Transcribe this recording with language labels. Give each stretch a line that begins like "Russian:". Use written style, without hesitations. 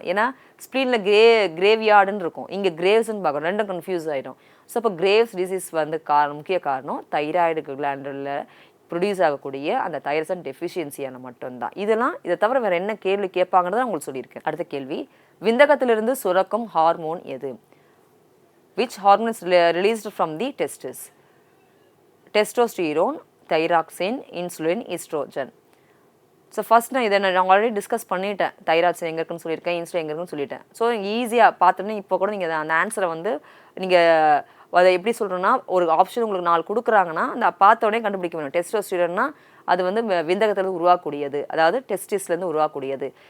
Tamil: ஏன்னா ஸ்ப்ளீனில் கிரேவியார்டுன்னு இருக்கும், இங்கே கிரேவ்ஸ்ன்னு பார்க்கணும், ரெண்டும் கன்ஃபியூஸ் ஆகிடும். ஸோ இப்போ கிரேவ்ஸ் டிசீஸ் வந்து முக்கிய காரணம் தைராய்டு கிளாண்டில் ப்ரொடியூஸ் ஆகக்கூடிய அந்த தைரசன் டெஃபிஷியன்சியான மட்டும்தான். இதை தவிர வேறு என்ன கேள்வி கேட்பாங்கன்னு தான் உங்களுக்கு சொல்லியிருக்கேன். அடுத்த கேள்வி, விந்தகத்திலிருந்து சுரக்கும் ஹார்மோன் எது?
English: Which hormone is released from the testes? Testosterone, thyroxine, insulin, estrogen.
Tamil: So first நான் இதை நான் ஆல்ரெடி டிஸ்கஸ் பண்ணிட்டேன். தைராய்ட்ஸ் எங்கே இருக்குன்னு சொல்லியிருக்கேன், இன்சுலின் எங்கே இருக்குன்னு சொல்லிட்டேன். ஸோ ஈஸியாக பார்த்தோன்னே இப்போ கூட நீங்கள் அந்த ஆன்சரை வந்து நீங்கள் அதை எப்படி சொல்கிறோன்னா, ஒரு ஆப்ஷன் உங்களுக்கு 4 கொடுக்குறாங்கன்னா அந்த பார்த்தோடனே கண்டுபிடிக்க வேணும். டெஸ்டோஸ்டிரோன்னா அது வந்து விந்தகத்தில் உருவாக்கக்கூடியது, அதாவது டெஸ்டிஸ்லேருந்து உருவாக்கக்கூடியது.